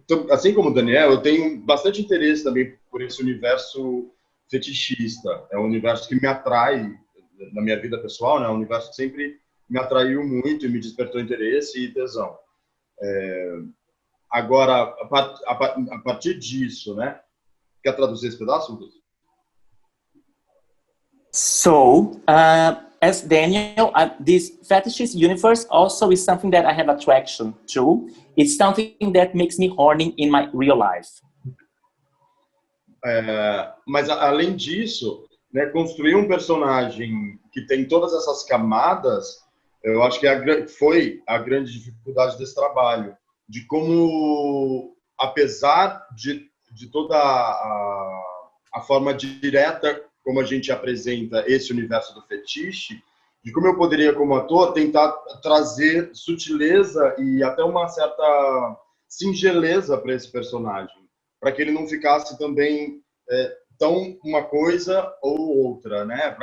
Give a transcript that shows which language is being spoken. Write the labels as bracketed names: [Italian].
[Portuguese] Assim como o Daniel, eu tenho bastante interesse também por esse universo fetichista. É um universo que me atrai na minha vida pessoal, né? É um universo que sempre me atraiu muito e me despertou interesse e tesão. Agora, a partir disso, né? Quer traduzir esse pedaço, Lucas? [English] So, as Daniel, this fetishes universe also is something that I have attraction to. It's something that makes me horny in my real life. [Portuguese] Mas além disso, né, construir um personagem que tem todas essas camadas, eu acho que foi a grande dificuldade desse trabalho, de como, apesar de toda a forma direta como a gente apresenta esse universo do fetiche, de como eu poderia, como ator, tentar trazer sutileza e até uma certa singeleza para esse personagem, para que ele não ficasse também tão uma coisa ou outra, né?